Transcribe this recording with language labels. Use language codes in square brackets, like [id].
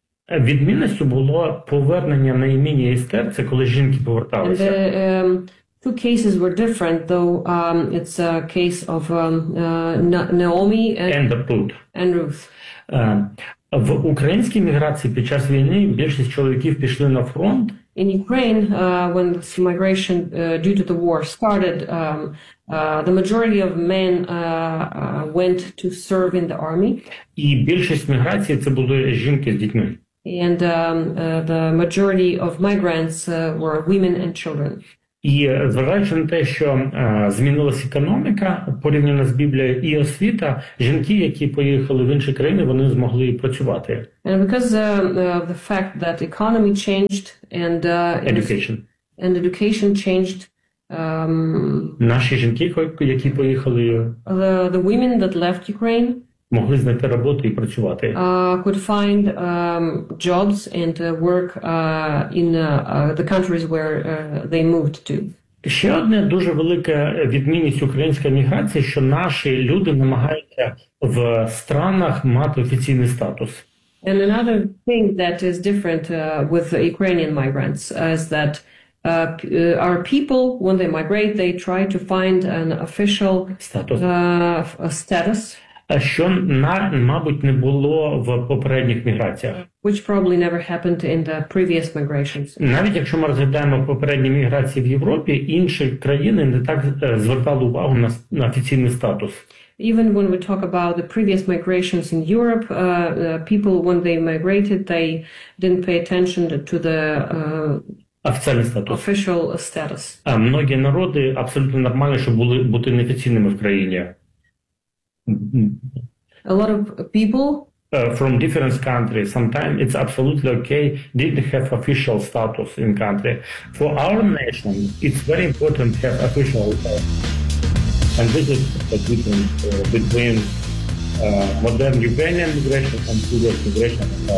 [uk] Відмінністю було повернення на імені Естер, це коли жінки поверталися. [en] Two cases were different, though it's a case of Naomi and Ruth. [uk] В українській міграції під час війни більшість чоловіків пішли на фронт. [en] In Ukraine, when this migration due to the war started, the majority of men went to serve in the army. [uk] І більшість міграції це були жінки з дітьми. [en] And the majority of migrants were women and children. [uk] І зважаючи на те, що змінилася економіка, порівняно з Біблією, і освіта, жінки, які поїхали в інші країни, вони змогли працювати. [en] And because the fact that economy changed and education. And education changed, [uk] наші жінки, які поїхали, [en] the women that left Ukraine, [uk] могли знайти роботу і працювати. [en] Could find jobs and work in the countries where they moved to. [uk] Ще одна дуже велика відмінність української міграції, що наші люди намагаються в странах мати офіційний статус. [en] And another thing that is different with the Ukrainian migrants is that our people, when they migrate, they try to find an official status. [uk] Що, мабуть, не було в попередніх міграціях. [en] Which probably never happened in the previous migrations. [uk] Навіть якщо ми розглядаємо попередні міграції в Європі, інші країни не так звертали увагу на офіційний статус. [en] Even when we talk about the previous migrations in Europe, people, when they migrated, they didn't pay attention to the [uk] офіційний статус. [en] Official status. [uk] А многі народи абсолютно нормально, щоб були бути неофіційними в країні. [en] A lot of people from different countries, sometimes it's absolutely okay, didn't have official status in country. For our nation, it's very important to have official status. And this is the difference between modern Ukrainian migration and previous migration.